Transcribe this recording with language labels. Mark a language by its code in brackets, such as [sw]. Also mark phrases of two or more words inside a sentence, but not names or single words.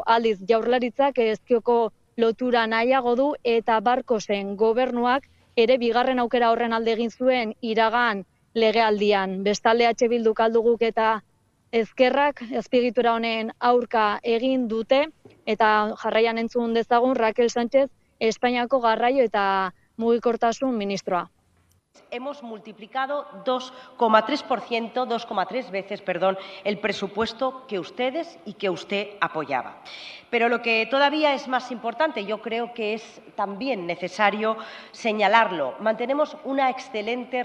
[eu] Aldiz, Jaurlaritzak ezkioko lotura nahiago du eta Barkosen gobernuak ere bigarren aukera horren alde egin zuen iragan legealdian. Bestalde H Bilduk alduguk eta ezkerrak azpiegitura honen aurka egin dute eta jarraian entzun dezagun Raquel Sánchez, Espainiako garraio eta mugikortasun ministroa. [es] Hemos multiplicado 2,3 veces, el presupuesto que ustedes y que usted apoyaba. Pero lo que todavía es más importante, yo creo que es también necesario señalarlo, mantenemos una excelente